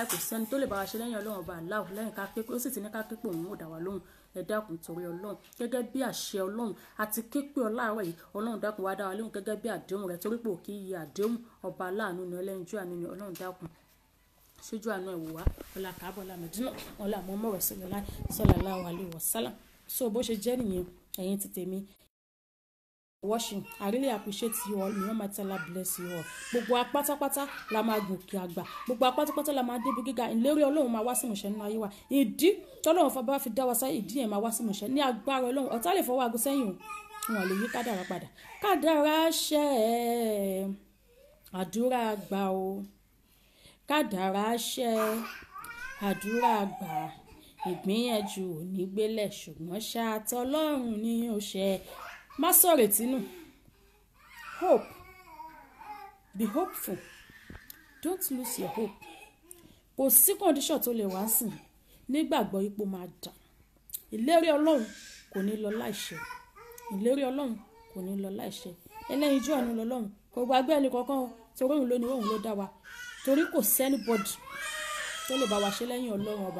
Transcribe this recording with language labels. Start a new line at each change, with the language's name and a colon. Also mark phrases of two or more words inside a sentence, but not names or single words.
Yoruba: kò sẹ́ni tó lè bá wa ṣe lẹ́yìn Ọlọ́run ọba aláwọ lẹ́yìn ká képe ó sì ti ní ká képe òun ò dá wa lóhùn ẹ dákun torí Ọlọ́run gẹ́gẹ́ bí àṣẹ Ọlọ́run àti képe ọláàrọ̀ yìí Ọlọ́run dákun wá dá wa lóhùn gẹ́gẹ́ bí àdéhùn rẹ̀ torí pé òkè yìí àdéhùn ọba aláàánú ni ẹlẹ́yinjú àánú ni Ọlọ́run dákun ṣíjú àánú ẹ̀ wò wá ọlá Kaaba ọlá Mẹ́dínà ọlá
Arabic: محمد رسول الله صلى الله عليه وسلم
Yoruba: so bó ṣe jẹ́ nìyẹn ẹ̀yin ti tèmi watching.
English: I really appreciate you all. May Almighty Allah bless you all.
Yoruba: Gbogbo apátápátá la máa gòkè àgbà. Gbogbo apátápátá la máa débi gíga. Ìlérí Ọlọ́run máa wá sí ìmúṣẹ nínú ayé wa. Ìdí tọ́lọ́run fọba fi dá wa sáyé, ìdí yẹn máa wá sí ìmúṣẹ ní agbára Ọlọ́run. Ọ̀tá lè fọwọ́ aago sẹ́yìn o. Wọn lè yí kádàrá padà. Kádàrá ṣẹ, àdúrà gbà o. Kádàrá ṣẹ, àdúrà gbà. Ìgbìyànjú ò ní gbélẹ̀ ṣùgbọ́n ṣá tọ́lọ́run ni ó ṣẹ. Má sọ̀rètí nù.
English: Hope. Be hopeful. Don't lose your hope.
Yoruba: Kò sí condition tó lè wá sìn nígbàgbọ́ ipò máa dà. Ìlérí Ọlọ́run kò ní lọ láìṣẹ. Ìlérí Ọlọ́run kò ní lọ láìṣẹ. Ẹlẹ́yinjú àánú l'Ọlọ́run kò gbàgbé ẹni kankan torí òun ló ní òun ló dá wa. Torí kò sẹ́ni bọ́dì tó lè bá wa ṣe lẹ́yìn Ọlọ́run ọba.